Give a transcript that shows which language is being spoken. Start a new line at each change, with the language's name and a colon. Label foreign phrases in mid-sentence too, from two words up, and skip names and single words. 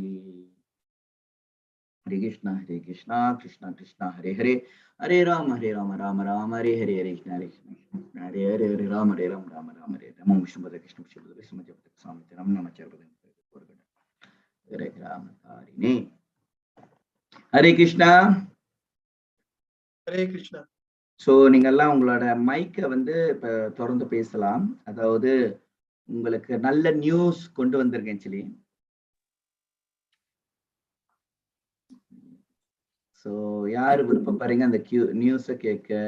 Sanskrit: Hare Krishna, Krishna Krishna, Hare Hare, Hare Rama, Rama Rama, Hare Hare, Hare Krishna, Hare Hare, Hare Rama, Rama, Hare Rama, Vishnu Pada Krishna, Vishnu Pada Krishna, Swami Ram Namacharvadam, Hare Rama, Hare Krishna. Hare Krishna.
Tamil: ஸோ நீங்கெல்லாம் உங்களோட மைக்கை வந்து இப்போ திறந்து பேசலாம். அதாவது உங்களுக்கு நல்ல நியூஸ் கொண்டு வந்திருக்கேன் ஆக்சுவலி. ஸோ யாரு விருப்பப்படுறீங்க அந்த நியூஸை கேட்க?